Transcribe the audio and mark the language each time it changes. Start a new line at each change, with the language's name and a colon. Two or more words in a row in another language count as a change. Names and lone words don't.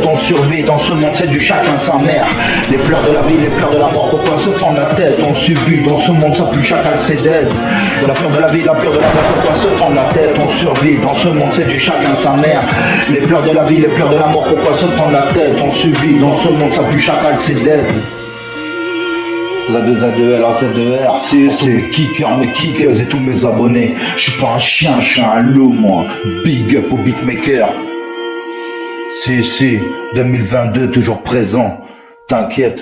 French: On survit dans ce monde, c'est du chacun sa mère. Les pleurs de la vie, les pleurs de la mort, pourquoi se prendre la tête? On subit dans ce monde, ça pue chacal ses dettes. La peur de la vie, la peur de la mort, pourquoi se prendre la tête? On survit dans ce monde, c'est du chacun sa mère. Les pleurs de la vie, les pleurs de la mort, pourquoi se prendre la tête? On subit dans ce monde, ça pue chacal ses dettes. Z2Z2L, Z2R. Tous mes kickers, mes kickers et tous mes abonnés. Je suis pas un chien, je suis un loup, moi.
English: Big up
French: au beatmaker. Si, 2022, toujours présent. T'inquiète.